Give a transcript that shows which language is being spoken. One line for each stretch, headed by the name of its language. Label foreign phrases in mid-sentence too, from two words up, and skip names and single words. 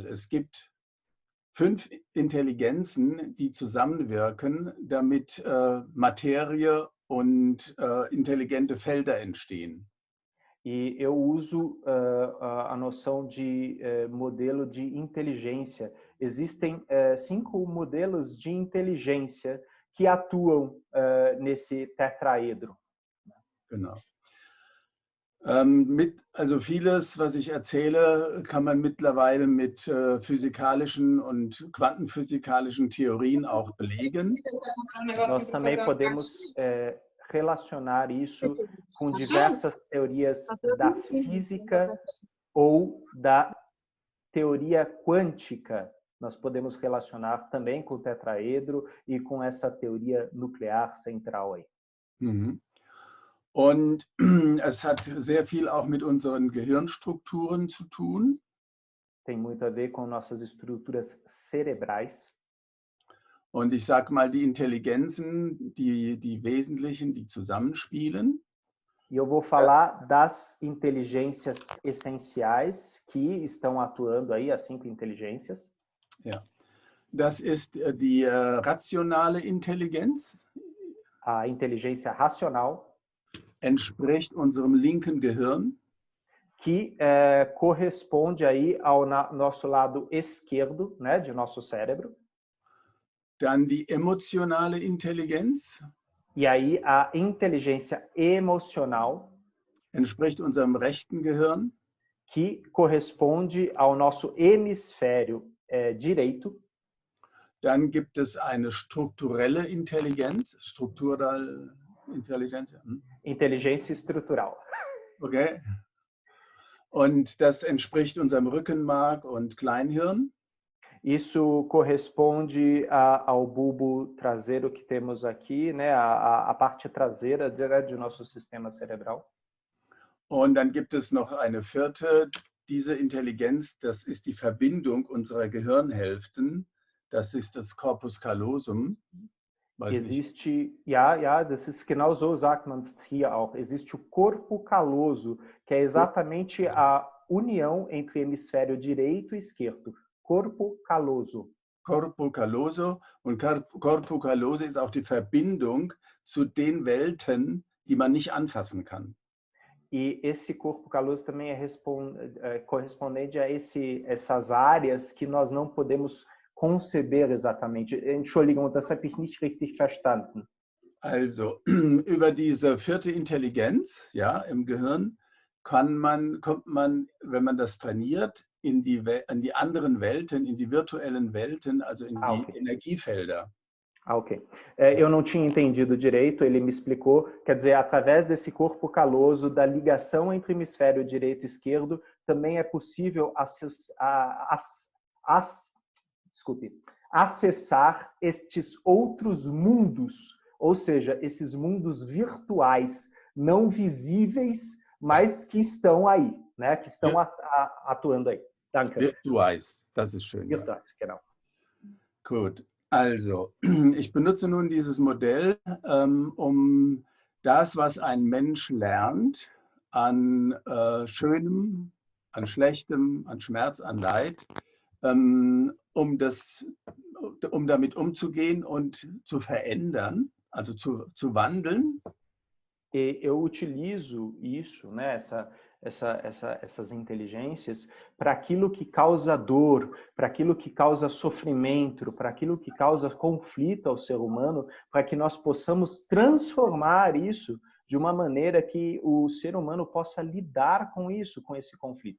German: Es gibt 5 Intelligenzen, die zusammenwirken, damit Materie und intelligente Felder entstehen.
Portuguese: E eu uso a noção de modelo de inteligência. Existem 5 modelos de inteligência que atuam nesse tetraedro.
German: Genau. Also vieles, was ich erzähle, kann man mittlerweile mit physikalischen und quantenphysikalischen Theorien auch belegen.
Portuguese: Nós também podemos relacionar isso com diversas teorias da física ou da teoria quântica. Nós podemos relacionar também com o tetraedro e com essa teoria nuclear central aí.
German: Und es hat sehr viel auch mit unseren Gehirnstrukturen zu tun.
Portuguese: Tem muito a ver com nossas estruturas cerebrais.
German: Und ich sage mal, die Intelligenzen, die wesentlichen, die zusammenspielen.
Portuguese: E eu vou falar das inteligências essenciais que estão atuando aí, as 5 inteligências.
German: Ja. Das ist die rationale Intelligenz.
Portuguese: A inteligência racional.
German: Entspricht unserem linken Gehirn.
Portuguese: Que corresponde aí ao nosso lado esquerdo, né, de nosso cérebro.
German: Dann die emotionale Intelligenz.
Portuguese: E aí a inteligência emocional.
German: Entspricht unserem rechten Gehirn.
Portuguese: Que corresponde ao nosso hemisfério direito.
German: Dann gibt es eine strukturelle Intelligenz,
Portuguese: Inteligência estrutural. Okay.
German: Und das entspricht unserem Rückenmark und Kleinhirn.
Portuguese: Isso corresponde ao bulbo traseiro que temos aqui, né? A parte traseira de nosso sistema cerebral.
German: Und dann gibt es noch eine vierte, diese Intelligenz, das ist die Verbindung unserer Gehirnhälften. Das ist das Corpus callosum. Existe, das ist genau so sagt man es hier auch.
Portuguese: Existe o corpo caloso, que é exatamente a união entre hemisfério direito e esquerdo. Corpo caloso. Corpo calloso.
German: Und
Portuguese: Corpo callose
German: ist auch die Verbindung zu den Welten, die man nicht anfassen kann.
Portuguese: E esse corpo caloso também é correspondente a essas áreas que nós não podemos conceber exatamente.
German: Entschuldigung, das habe ich nicht richtig verstanden. Also, über diese vierte Intelligenz, ja, im Gehirn, kommt man, wenn man das trainiert, in die anderen Welten, in die virtuellen Welten, also in die Energiefelder. Ok.
Portuguese: Eu não tinha entendido direito, ele me explicou. Quer dizer, através desse corpo caloso, da ligação entre hemisfério direito e esquerdo, também é possível acessar estes outros mundos, ou seja, esses mundos virtuais, não visíveis, mas que estão aí, né? Que estão atuando aí.
German: Danke. Virtuais, das ist schön. Ja.
Portuguese: Virtuais, genau.
German: Gut, also ich benutze nun dieses Modell, um das, was ein Mensch lernt, an Schönem, an Schlechtem, an Schmerz, an Leid, um damit umzugehen und zu verändern, also zu wandeln.
Portuguese: E eu utilizo isso, né, essas inteligências, para aquilo que causa dor, para aquilo que causa sofrimento, para aquilo que causa conflito ao ser humano, para que nós possamos transformar isso de uma maneira que o ser humano possa lidar com isso, com esse conflito.